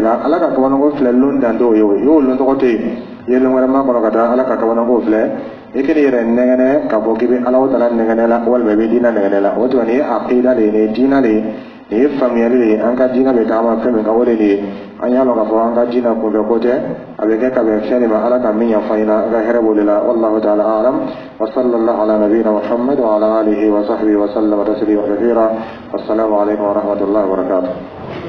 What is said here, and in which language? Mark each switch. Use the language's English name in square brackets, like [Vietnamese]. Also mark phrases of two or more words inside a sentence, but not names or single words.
[Bambara] la ala ka kabanako filɛ lon dan t'o ye o y'o lon tɔgɔ tɛ yen i ye lon wɛrɛ ma kɔnɔ ka taa ala ka kabanako filɛ i kɛlen yɛrɛ nɛgɛnɛ ka fɔ k'i bɛ ala tala nɛgɛnɛ la walima i bɛ diinɛ nɛgɛnɛ la o tuma nin ye aqida de ye nin ye diinɛ de ye nin ye faamuyali de ye an ka diinɛ bɛ taama fɛn min kan o de ye an y'a lɔn k'a fɔ an ka diinɛ kunfɛ ko tɛ a bɛ kɛ ka bɛn fɛn de ma ala ka min yafa ɲɛna an ka hɛrɛ b'o de la [Arabic] والله تعالى أعلم وصلى الله على نبينا محمد وعلى آله وصحبه وسلم تسليما كثيرا السلام عليكم ورحمة الله وبركاته